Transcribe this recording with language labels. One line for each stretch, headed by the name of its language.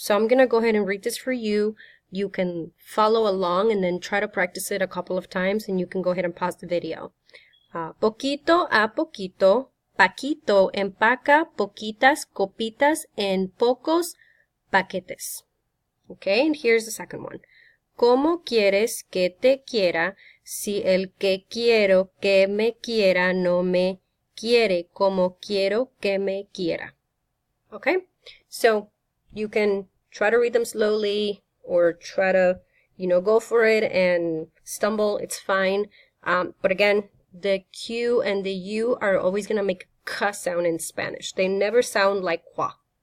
English: So I'm going to go ahead and read this for you. You can follow along and then try to practice it a couple of times, and you can go ahead and pause the video.
Spanish: Poquito a poquito, Paquito empaca poquitas copitas en pocos paquetes.
English: Okay, and here's the second one.
Spanish: ¿Cómo quieres que te quiera si el que quiero que me quiera no me quiere como quiero que me quiera.
English: Okay? So you can try to read them slowly or try to, go for it and stumble. It's fine. But again, the Q and the U are always going to make K sound in Spanish. They never sound like qua.